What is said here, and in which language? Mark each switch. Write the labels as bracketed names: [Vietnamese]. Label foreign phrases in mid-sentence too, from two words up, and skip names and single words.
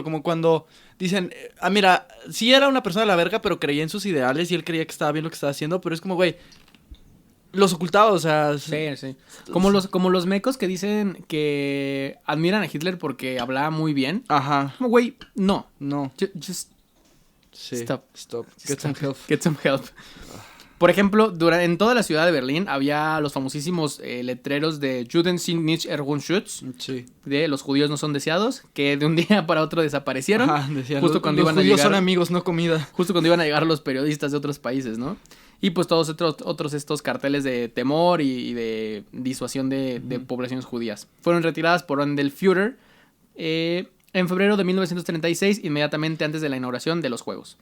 [Spanish] Como cuando dicen, mira, sí era una persona de la verga, pero creía en sus ideales y él creía que estaba bien lo que estaba haciendo, pero es como, güey... Los ocultados, o sea... Sí. Como los mecos que dicen que admiran a Hitler porque hablaba muy bien. Ajá. Como, güey, no. [English] Just stop. Get some help. [Spanish] Por ejemplo, en toda la ciudad de Berlín había los famosísimos letreros de [German] Juden sind nicht erwünscht, [Spanish] de los judíos no son deseados, que de un día para otro desaparecieron. Ajá, decían, justo cuando los iban a judíos llegar, son amigos, no comida. Justo cuando iban a llegar los periodistas de otros países, ¿no? Y pues todos otros estos carteles de temor y de disuasión de poblaciones judías. Fueron retiradas por orden del Führer en febrero de 1936, inmediatamente antes de la inauguración de los Juegos.